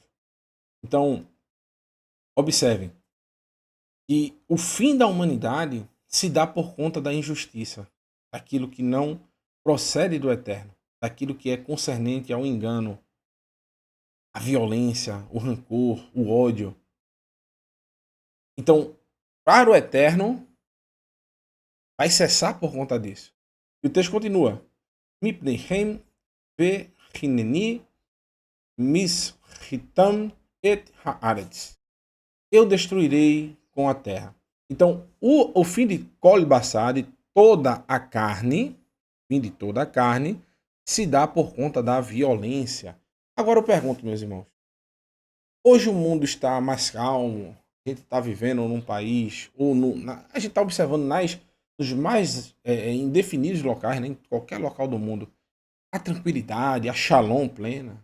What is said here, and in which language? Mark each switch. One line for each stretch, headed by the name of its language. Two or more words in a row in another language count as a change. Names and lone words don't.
Portuguese: Então, observem que o fim da humanidade se dá por conta da injustiça, daquilo que não procede do Eterno, daquilo que é concernente ao engano, a violência, o rancor, o ódio. Então, para o Eterno, vai cessar por conta disso. E o texto continua.
Hebrew: מפניהם והנני משחיתם את הארץ.
Portuguese: Eu destruirei com a terra. Então, o fim de
Hebrew: כל בשר,
Portuguese: de toda a carne, fim de toda a carne, se dá por conta da violência. Agora eu pergunto, meus irmãos, hoje o mundo está mais calmo, a gente está vivendo num país, ou a gente está observando nos mais indefinidos locais, né, em qualquer local do mundo, a tranquilidade, a shalom plena.